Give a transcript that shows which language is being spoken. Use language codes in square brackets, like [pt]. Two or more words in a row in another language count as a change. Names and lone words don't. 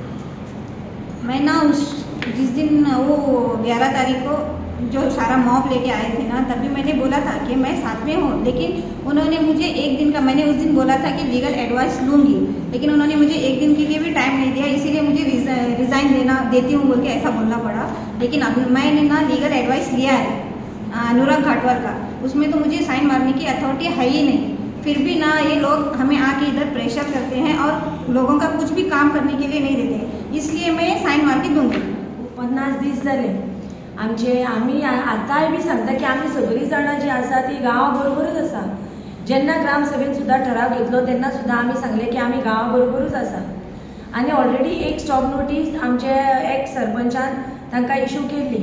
[hi] मैं ना जिस दिन वो 11 तारीख को जो सारा मॉब लेके आए थे ना, तभी मैंने बोला था कि मैं साथ में हूँ, लेकिन उन्होंने मुझे एक दिन का, मैंने उस दिन बोला था कि [en] legal advice [hi] लूँगी, लेकिन उन्होंने मुझे एक दिन के लिए भी टाइम नहीं दिया, इसीलिए मुझे रिज़ाइन देती हूँ बोल के ऐसा बोलना पड़ा. लेकिन अब मैंने ना [en] legal advice [hi] लिया है अनुराग घाटवाल का, उसमें तो मुझे साइन मारने की अथॉरिटी है ही नहीं. फिर भी ना ये लोग हमें आके इधर प्रेशर करते हैं और लोगों का कुछ भी काम करने के लिए नहीं देते, इसलिए मैं साइन मार के दूँगी. [kok] 50 दीस जाले आमी आतांय बी सांगता की आमी सगळीं जाणां जी आसा ती गांवा बरोबरूच आसा. जेन्ना ग्रामसभेन सुद्दां ठराव घेतलो तेन्ना सुद्दां आमी सांगले की आमी गांवा बरोबरूच आसा. आनी ऑलरेडी एक [en] stop notice [kok] आमचे एक्स सरपंचान तांकां इशू केल्ली.